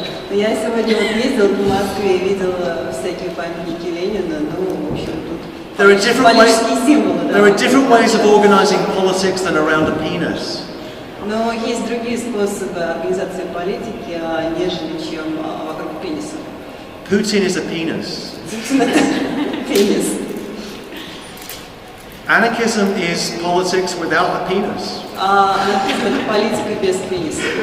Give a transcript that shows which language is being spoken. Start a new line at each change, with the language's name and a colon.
Russian: Я сегодня ездила в Москве и видела всякие памятники Ленина, ну, в общем, тут политические символы.
English: There are different ways of organizing politics than around a penis.
Russian: Но есть другие способы организации политики, нежели чем вокруг пениса.
English: Putin is a penis.
Russian: Putin это пенис.
English: Anarchism is politics without a penis.
Russian: Анархизм это политика без пениса.